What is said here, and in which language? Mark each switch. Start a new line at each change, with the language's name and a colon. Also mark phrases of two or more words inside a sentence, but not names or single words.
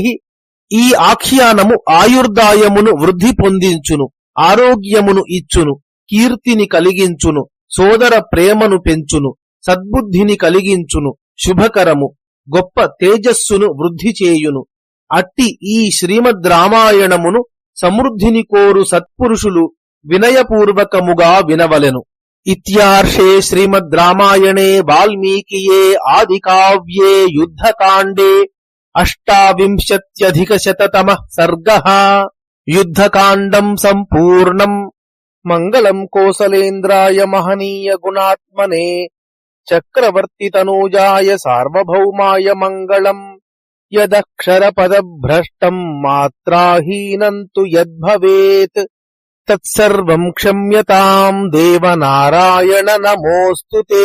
Telugu: ఈ ఆఖ్యానము ఆయుర్దాయమును వృద్ధి పొందించును, ఆరోగ్యమును ఇచ్చును, కీర్తిని కలిగించును, సోదర ప్రేమను పెంచును, సద్బుద్ధిని కలిగించును, శుభకరము, గొప్ప తేజస్సును వృద్ధి చేయును. అట్టి ఈ శ్రీమద్ రామాయణమును సమృద్ధిని కోరు సత్పురుషులు వినయపూర్వకముగా వినవలెను.
Sanskrit: ఇత్యార్షే శ్రీమద్ రామాయణే వాల్మీకియే ఆదికావ్యే యుద్ధకాండే अष्टाविंशत्यधिकशततमः सर्गः। युद्धकाण्डम् सम्पूर्णम्। मङ्गलम् कोसलेन्द्राय महनीय गुणात्मने चक्रवर्तितनूजाय सार्वभौमाय मङ्गलम्। यदक्षरपदभ्रष्टम् मात्राहीनम् तु यद्भवेत् तत्सर्वम् क्षम्यताम् देवनारायण नमोऽस्तु ते।